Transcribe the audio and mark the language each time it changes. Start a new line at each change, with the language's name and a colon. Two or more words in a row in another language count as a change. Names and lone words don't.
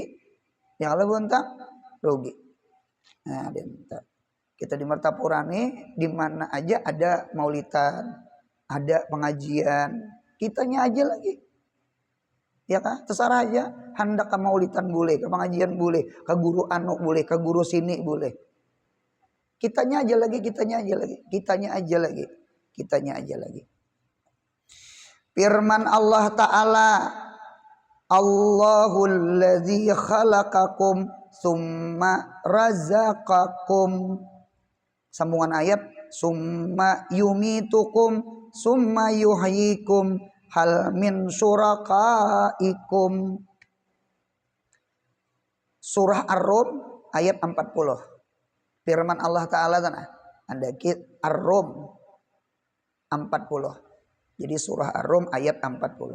Banjar: Yang Allah buntang, rugi. Nah, kita di Martapura nih, di mana aja ada maulidan, ada pengajian, kitanya aja lagi. Ya kan? Terserah aja, hendak ke maulidan boleh, ke pengajian boleh, ke guru anu boleh, ke guru sini boleh. Kitanya aja lagi.
Arabic: Firman Allah Ta'ala, الله الذي خلقكم ثم رزقكم.
Banjar: Sambungan ayat,
Arabic: ثم يميتكم ثم يحييكم هل من شركائكم.
Banjar: Surah Ar-Rum ayat 40. Firman Allah Ta'ala tanah anda Ar-Rum 40. Jadi surah Ar-Rum ayat 40.